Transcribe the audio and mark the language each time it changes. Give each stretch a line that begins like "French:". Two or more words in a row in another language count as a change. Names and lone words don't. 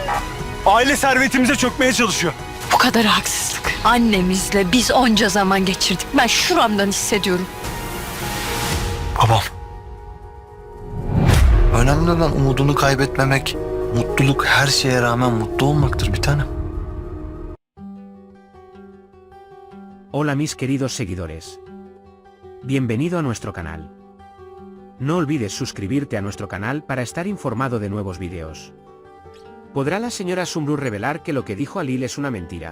Turkish: Aile servetimize çökmeye çalışıyor. Bu kadar haksızlık. Annemizle biz onca zaman geçirdik. Ben şuramdan hissediyorum. Babam. Önemli olan umudunu kaybetmemek. Mutluluk her şeye rağmen mutlu olmaktır bir tanem.
Spanish: Hola mis queridos seguidores. Bienvenido a nuestro canal. No olvides suscribirte a nuestro canal para estar informado de nuevos vídeos. ¿Podrá la señora Sumru revelar que lo que dijo Alil es una mentira?